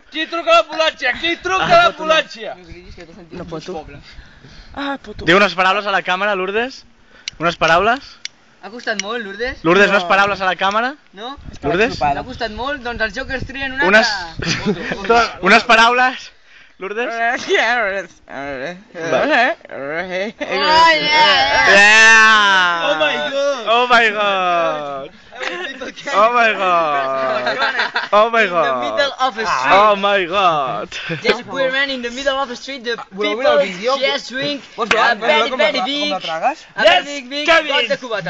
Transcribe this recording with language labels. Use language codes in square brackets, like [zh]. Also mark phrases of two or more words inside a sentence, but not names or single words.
[ca] Qui truca a la polància? No pot, tu. Diu unes paraules a la càmera, Lourdes. Unes paraules. Ha costat molt, Lourdes? Lourdes, unes paraules a la càmera. No? Lourdes? Ha costat molt? Doncs els Jokers trien una altra. Unes paraules. Lourdes? [en] Oh my god! In the middle of a street. Oh my god! Just queer man in the middle of the street. The people just drink a very big, got the cubata.